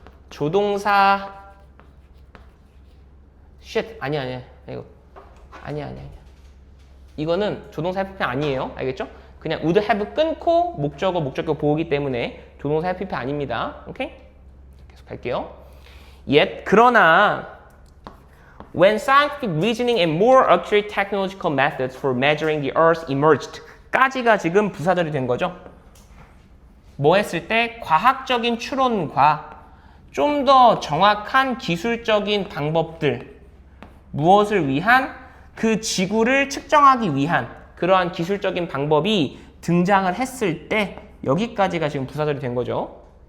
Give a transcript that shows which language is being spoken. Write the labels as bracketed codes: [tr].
[ko] 조동사 아니야 이거 아니야 이거는 조동사 have pp 아니에요. 알겠죠? 그냥 would have 끊고 목적어 보호기 때문에 조동사 have pp 아닙니다. 오케이? 계속 갈게요. [en] Yet [ko] 그러나 [en] when scientific reasoning and more accurate technological methods for measuring the Earth emerged [ko] 까지가 지금 부사절이 된 거죠. 뭐 했을 때 과학적인 추론과 좀 더 정확한 기술적인 방법들 무엇을 위한 그 지구를 측정하기 위한 그러한 기술적인 방법이 등장을 했을 때 여기까지가 지금 부사절이 된 거죠.